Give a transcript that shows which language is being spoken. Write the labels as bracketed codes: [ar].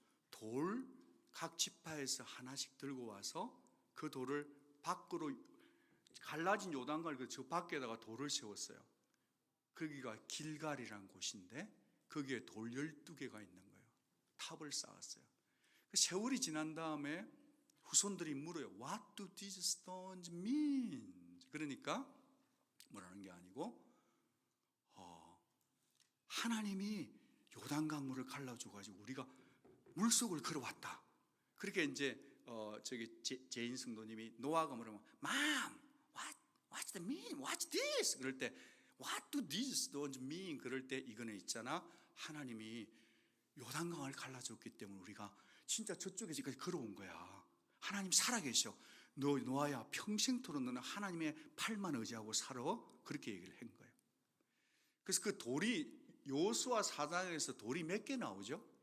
[ko] 돌 각 지파에서 하나씩 들고 와서 그 돌을 밖으로 갈라진 요단강을 저 밖에다가 돌을 세웠어요. 거기가 길갈이라는 곳인데 거기에 돌 12개가 있는 거예요. 탑을 쌓았어요. 세월이 지난 다음에 후손들이 물어요. [en] What do these stones mean? [ko] 그러니까 뭐라는 게 아니고 하나님이 요단강 물을 갈라줘가지고 우리가 물속을 걸어왔다. 그렇게 이제 저기 제인 성도님이 노아가 물으면 [en] Mom, what's the mean? What's this? [ko] 그럴 때 [en] What do these stones mean? [ko] 그럴 때 이거는 있잖아. 하나님이 요단강을 갈라줬기 때문에 우리가 진짜 저쪽에까지 걸어온 거야. 하나님 살아계셔. 너 노아야 평생토록 너는 하나님의 팔만 의지하고 살아. 그렇게 얘기를 한 거예요. 그래서 그 돌이 여호수아 4장에서 돌이 몇 개 나오죠?